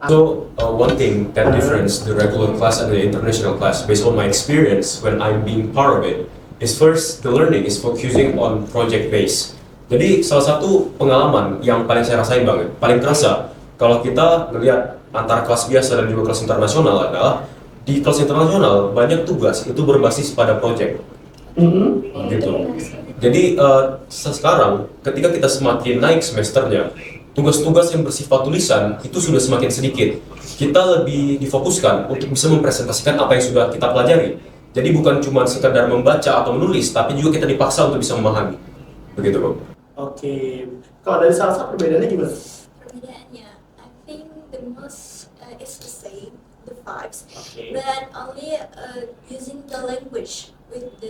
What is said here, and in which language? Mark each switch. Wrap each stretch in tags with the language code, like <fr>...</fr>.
<en>So one thing that difference the regular class and the international class based on my experience when I'm being part of it is first the learning is focusing on project base.</en> <id>Jadi salah satu pengalaman yang paling saya rasain banget, paling terasa kalau kita melihat antara kelas biasa dan juga kelas internasional adalah di kelas internasional banyak tugas itu berbasis pada project. Gitu. Jadi sekarang ketika kita semakin naik semesternya, tugas-tugas yang bersifat tulisan itu sudah semakin sedikit. Kita lebih difokuskan untuk bisa mempresentasikan apa yang sudah kita pelajari. Jadi bukan cuma sekadar membaca atau menulis, tapi juga kita dipaksa untuk bisa memahami. Begitu, Bro. Oke. Kalau dari Salsa perbedaannya gimana? Perbedaannya,</id> <en>I think the most is the same, the vibes,</en> <id>Oke.</id> <en>but only using the language with the</en>